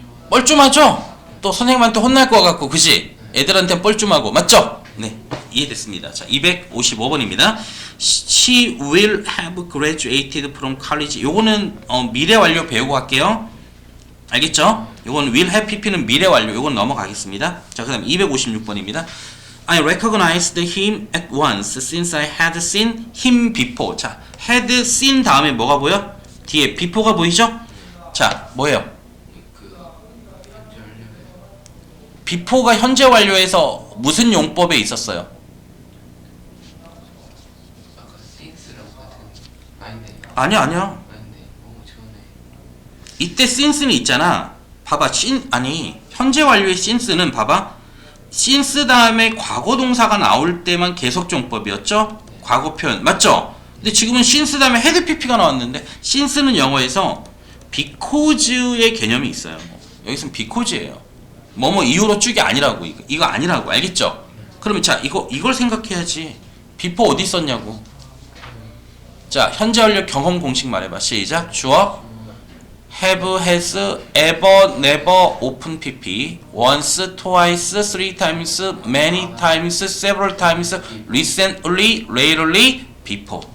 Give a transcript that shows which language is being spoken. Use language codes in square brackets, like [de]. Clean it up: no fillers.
[ko] 뻘쭘하죠? 또 선생님한테 혼날 것 같고, 그지? 애들한테는 뻘쭘하고, 맞죠? 네, 이해됐습니다. 자, 255번입니다. [en] She will have graduated from college. [ko] 요거는 미래 완료 배우고 갈게요. 알겠죠? 요건 will have pp는 미래 완료. 요건 넘어가겠습니다. 자, 그 다음 256번입니다. [en] I recognized him at once since I had seen him before. [ko] 자, had seen 다음에 뭐가 보여? 뒤에 before가 보이죠? 자, 뭐예요? before가 현재 완료에서 무슨 용법에 있었어요? 아까 since라고 같은 아닌데 아니야. 아닌데 전에 이때 since는 있잖아. 봐봐. 현재 완료의 since는 봐봐. since 다음에 과거 동사가 나올 때만 계속용법이었죠? 과거 표현. 맞죠? 근데 지금은 since 다음에 had pp가 나왔는데 since는 영어에서 because의 개념이 있어요. 여기서는 because예요. 뭐뭐 이유로 쭉이 아니라고. 이거 아니라고. 알겠죠? 그러면 자, 이걸 생각해야지. before 어디 있었냐고. 자, 현재 완료 경험 공식 말해봐. 시작. 주어 [en] have, has, ever, never, open pp, once, twice, three times, many times, several times, recently, rarely, before.